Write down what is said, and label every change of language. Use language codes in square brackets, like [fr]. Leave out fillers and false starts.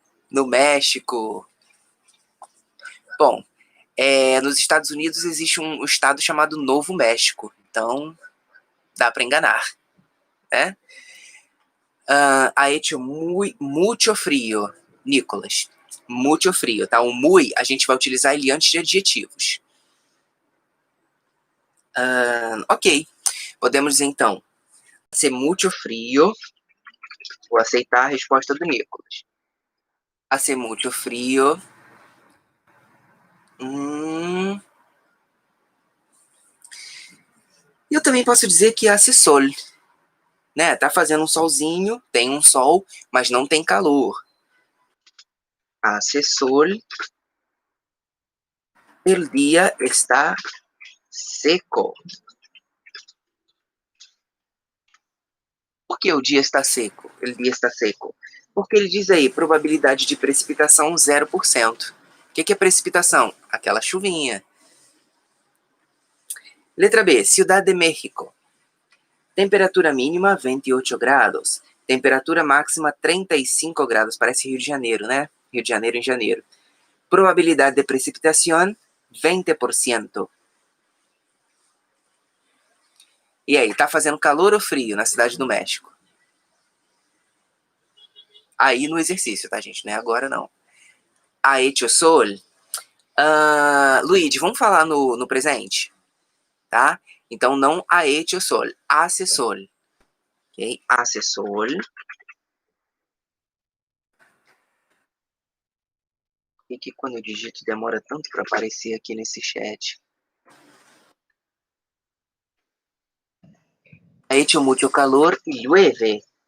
[pt] No México. Bom, nos Estados Unidos existe um estado chamado Novo México. Então, dá para enganar, né? [es] Ha hecho mucho frío, Nicolas. Mucho frío, tá? [pt] O muy, a gente vai utilizar ele antes de adjetivos. Ok. Podemos dizer, então, ser [es] mucho frío. [pt] Vou aceitar a resposta do Nicolas. [es] Hace mucho frío. [pt] Eu também posso dizer que [es] hace sol. [pt] Né? Tá fazendo um solzinho, tem um sol, mas não tem calor. [es] Hace sol. El día está seco. [pt] Por que o dia está seco? [es] El dia está seco. [pt] Porque ele diz aí, probabilidade de precipitação 0%. O que é precipitação? Aquela chuvinha. Letra B, Ciudad de México. [es] Temperatura mínima 28 grados. Temperatura máxima 35 grados. [pt] Parece Rio de Janeiro, né? Rio de Janeiro em janeiro. Probabilidade de precipitação 20%. E aí, tá fazendo calor ou frio na cidade do México? Aí no exercício, tá, gente? Não é agora, não. [es] Ha hecho sol. [pt] Luigi, vamos falar no presente? Tá? Então, não [es] ha hecho sol. Hace sol. [pt] Ok? Hace sol. E que quando eu digito demora tanto para aparecer aqui nesse chat. [es] Ha hecho mucho calor y llueve.